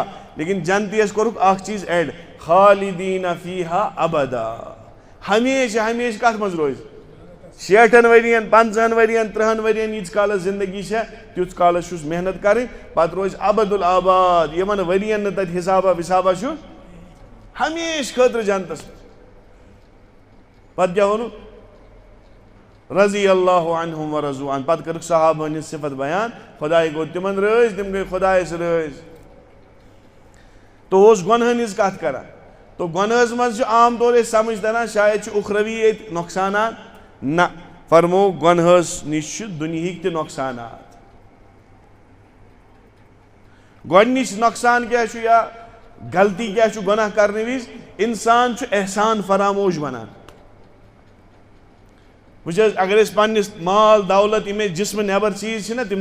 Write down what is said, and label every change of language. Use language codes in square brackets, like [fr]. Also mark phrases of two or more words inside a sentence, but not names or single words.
[ks] لیکن جنتیَس کوٚرُکھ اکھ چیٖز ایڈ [ar] خالدیٖنَ فیٖہا ابدا [ks] ہمیشہِ ہمیشہِ کَتھ منٛز روزِ 60 ؤرین 50 ؤرین 30 ؤرین ییٖتِس کالس زندگی چھےٚ تیُتھ کالس چھُس محنت کَرٕنۍ پتہٕ روزِ [ar] ابد الآباد [ks] یِمن ؤرین نہٕ تتہِ حِسابا وِسابا چھُ ہمیشہِ خٲطرٕ جنتس پتہٕ کیٛاہ ووٚنُکھ [ar] رضی اللہ عنہم ورضوا عنہ [ks] پتہ کر صحابہ ہن صفت بیان خدائے گو تمن رٲضۍ تم گئی خدایس رٲضۍ تو اس گۄنہن ہٕنٛز کتھ کران تو گۄنہس منٛز چھُ عام طور أسۍ سمجھ تران شاید چھُ اُخروی ییٚتہِ نۄقصانات نہ فرمو گۄنہس نِش چھِ دُنہِکۍ تہِ نۄقصانات گۄڈنِچ نۄقصان کیٛاہ چھُ یا غلطی کیٛاہ چھُ گۄناہ کرنہٕ وِزِ اِنسان چھُ احسان فراموش بنان وٕچھ حظ اگر أسۍ پننِس مال دولت یِم اَسہِ جسمہٕ نٮ۪بر چیٖز چھِنہ تِم